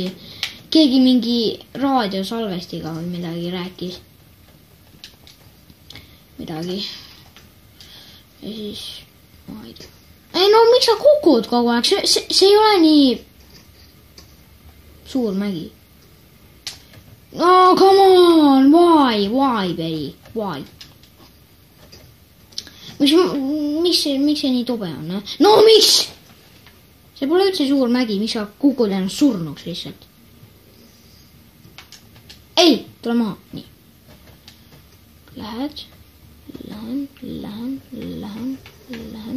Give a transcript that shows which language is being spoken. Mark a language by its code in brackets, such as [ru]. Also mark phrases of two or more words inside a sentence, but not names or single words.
[et] Keegi mingi raadiosalvestiga või midagi rääkis. Midagi. Ja siis, ma ei tea. Ei no, miks sa kukud kogu aeg? See ei ole nii suur mägi. [en] Oh, come on! Why, Betty? Why? [et] Miks see nii tobe on? No, miks? See pole üldse suur mägi, miks sa kukud ennast surnuks lihtsalt? Ei, tule maha. Nii. Lähen.